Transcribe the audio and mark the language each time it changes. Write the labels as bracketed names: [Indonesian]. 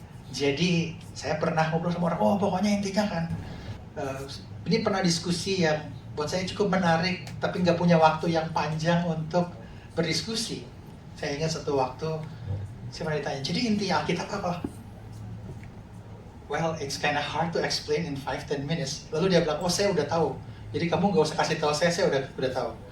[Indonesian] Jadi saya pernah ngobrol sama orang, pokoknya intinya kan ini pernah diskusi yang buat saya cukup menarik, tapi nggak punya waktu yang panjang untuk berdiskusi. Saya ingat satu waktu saya pernah ditanya, jadi inti Alkitab apa? [English] Well, it's kind of hard to explain in 5-10 minutes. [Indonesian] Lalu dia bilang, saya udah tahu. Jadi kamu nggak usah kasih tahu saya udah tahu.